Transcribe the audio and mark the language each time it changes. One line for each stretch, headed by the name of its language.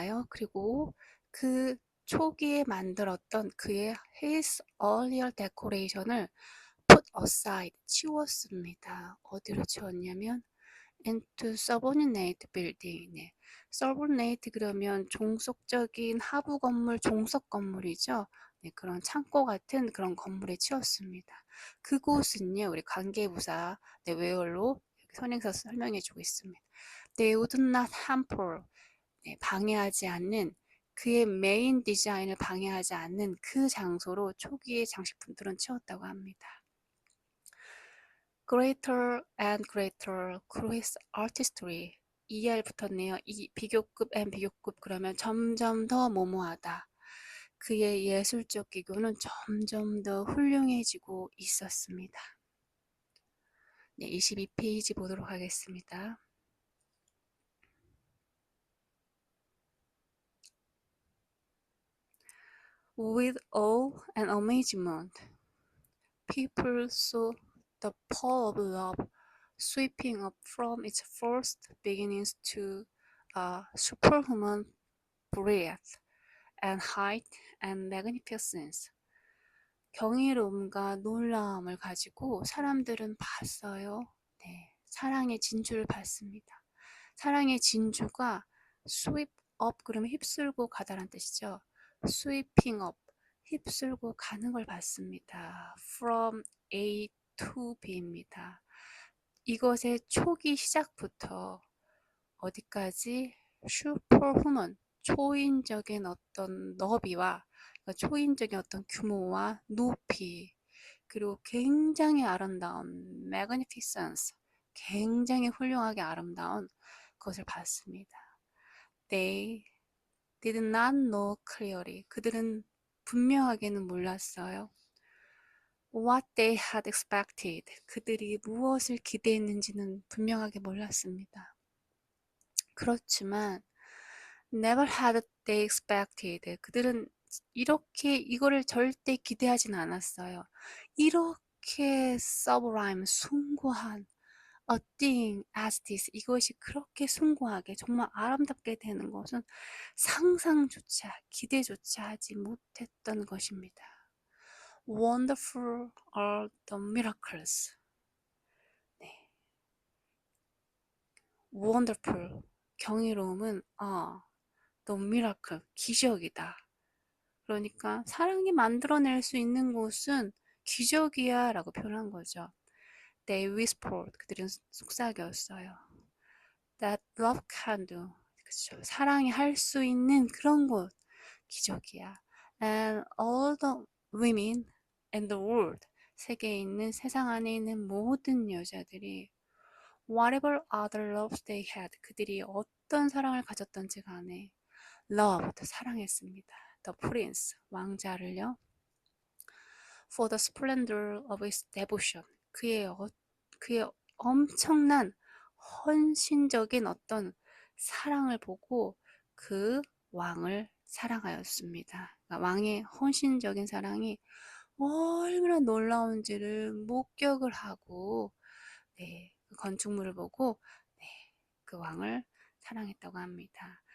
Korean: 그리고 그 초기에 만들었던 그의
English: his earlier decoration
Korean: 을
English: put aside,
Korean: 치웠습니다. 어디로 치웠냐면
English: into subordinate building.
Korean: subordinate 그러면 종속적인 하부 건물, 종속 건물이죠. 그런 창고 같은 그런 건물에 치웠습니다. 그곳은요, 우리 관계부사 where로 선행사 설명해주고 있습니다.
English: They would not hamper,
Korean: 방해하지 않는 그의 메인 디자인을 방해하지 않는 그 장소로 초기의 장식품들은 치웠다고 합니다.
English: Greater and greater grew his artistry.
Korean: ER 붙었네요. 이 비교급 and 비교급 그러면 점점 더 모모하다. 그의 예술적 기교는 점점 더 훌륭해지고 있었습니다. 22페이지 보도록 하겠습니다.
English: With awe and amazement, people saw the pall of love sweeping up from its first beginnings to a superhuman breadth and height and magnificence.
Korean: 경이로움과 놀라움을 가지고 사람들은 봤어요. 사랑의 진주를 봤습니다. 사랑의 진주가
English: sweep up
Korean: 그러면 휩쓸고 가다란 뜻이죠. sweeping up 휩쓸고 가는 걸 봤습니다. from A to B입니다. 이것의 초기 시작부터 어디까지 슈퍼후먼 초인적인 어떤 너비와 그러니까 초인적인 어떤 규모와 높이 그리고 굉장히 아름다운 magnificence 굉장히 훌륭하게 아름다운 것을 봤습니다.
English: They did not know clearly.
Korean: 그들은 분명하게는 몰랐어요.
English: What they had expected.
Korean: 그들이 무엇을 기대했는지는 분명하게 몰랐습니다. 그렇지만
English: never had they expected.
Korean: 그들은 이렇게 이거를 절대 기대하진 않았어요. 이렇게
English: sublime,
Korean: 숭고한
English: a thing as this.
Korean: 이것이 그렇게 숭고하게 정말 아름답게 되는 것은 상상조차 기대조차 하지 못했던 것입니다.
English: Wonderful are the miracles. 네. Wonderful
Korean: 경이로움은
English: the miracle
Korean: 기적이다. 그러니까 사랑이 만들어낼 수 있는 것은 기적이야 라고 표현한 거죠.
English: They whispered.
Korean: 그들은 속삭였어요.
English: That love can do.
Korean: 그렇죠. 사랑이 할 수 있는 그런 것 기적이야.
English: And all the women in the world
Korean: 세계에 있는 세상 안에 있는 모든 여자들이
English: whatever other loves they had
Korean: 그들이 어떤 사랑을 가졌던지 간에
English: loved
Korean: 사랑했습니다.
English: The prince
Korean: 왕자를요.
English: For the splendor of his devotion
Korean: 그의 엄청난 헌신적인 어떤 사랑을 보고 그 왕을 사랑하였습니다. 그러니까 왕의 헌신적인 사랑이 얼마나 놀라운지를 목격을 하고 그 건축물을 보고 그 왕을 사랑했다고 합니다.